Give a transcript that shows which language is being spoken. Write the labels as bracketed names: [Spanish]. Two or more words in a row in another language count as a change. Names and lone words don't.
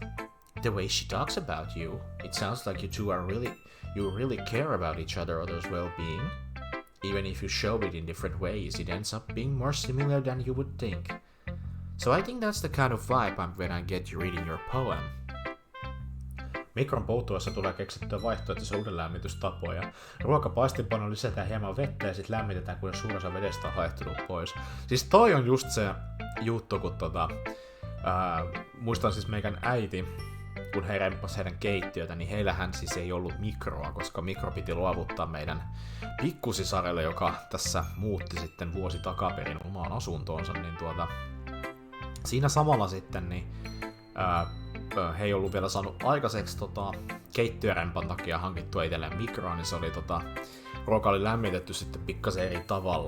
[English] The way she talks about you, it sounds like you two you really care about each other's well-being. Even if you show it in different ways, it ends up being more similar than you would think. So I think that's the kind of vibe I'm when I get you reading your poem. [Finnish] Mikron puuttuessa tulee keksittyä vaihtoehtoisia uudelleenlämmitystapoja. Ruokapaistinpanoon lisätään hieman vettä ja sitten lämmitetään, kun suurin osa vedestä on haehtunut pois. Siis toi on just se juttu, kun muistan siis meikän äiti, kun he remppasi heidän keittiötä, niin heillähän siis ei ollut mikroa, koska mikro piti luovuttaa meidän pikkusisarelle, joka tässä muutti sitten vuosi takaperin omaan asuntoonsa, niin siinä samalla sitten niin he ei ollut vielä saanut aikaiseksi keittiörempan takia hankittua itselleen mikroa, niin se oli ruoka oli lämmitetty sitten pikkasen eri tavalla.